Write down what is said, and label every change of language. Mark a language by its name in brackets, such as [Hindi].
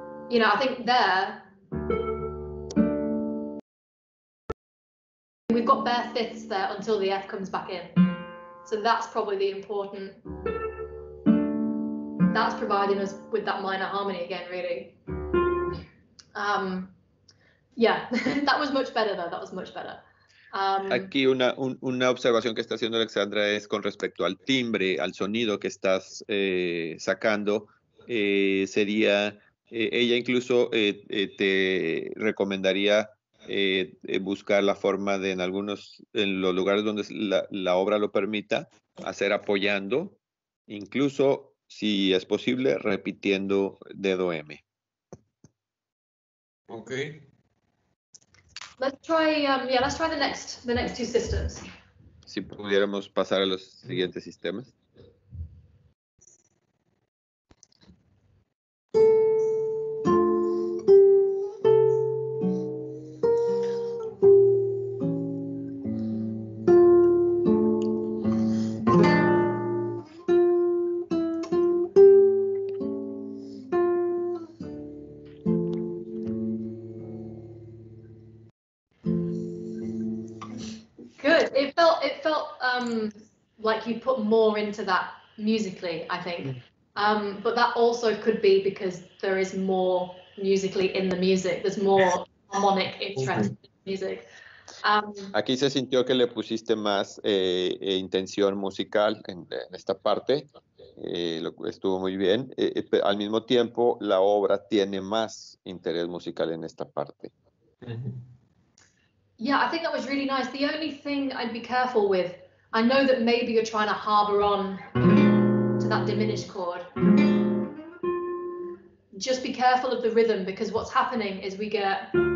[English] You know, I think there, we've got bare fifths there until the F comes back in. So that's probably the important, that's providing us with that minor harmony again, really. Yeah, that was much better though, that was much better. [Spanish] Aquí una observación que está haciendo Alexandra es con respecto al timbre, al sonido que estás sacando, sería... ella incluso te recomendaría buscar la forma de en los lugares donde la obra lo permita, hacer apoyando, incluso si es posible, repitiendo dedo M. [English] Okay. Let's try the next two systems. [Spanish] Si pudiéramos pasar a los siguientes sistemas. [English] Good. It felt like you put more into that musically, I think. But that also could be because there is more musically in the music. There's more harmonic interest in the music. [Spanish] Aquí se sintió que le pusiste más intención musical en esta parte. Estuvo muy bien. Al mismo tiempo, la obra tiene más interés musical en esta parte. [English] Yeah, I think that was really nice. The only thing I'd be careful with, I know that maybe you're trying to harbor on to that diminished chord. Just be careful of the rhythm, because what's happening is we get...